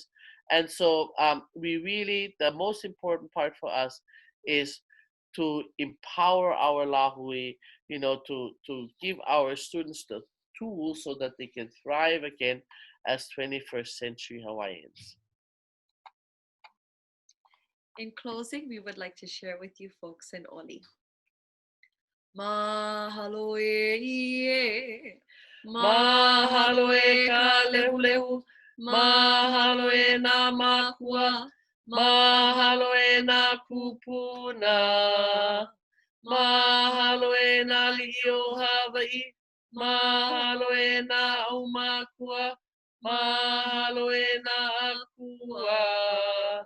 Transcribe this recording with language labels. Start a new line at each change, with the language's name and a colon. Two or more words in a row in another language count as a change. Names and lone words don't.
English: And so the most important part for us is to empower our lahui, to give our students the tools so that they can thrive again as 21st century Hawaiians. In closing, we would like to share with you folks in Oli.
Hawaiian: Mahalo e, mahalo e ka lehulehu, mahalo e nā makua, mahalo e nā kūpuna, mahalo e nā li'i o Hawai, mahalo e nā au makua, mahalo e nā akua.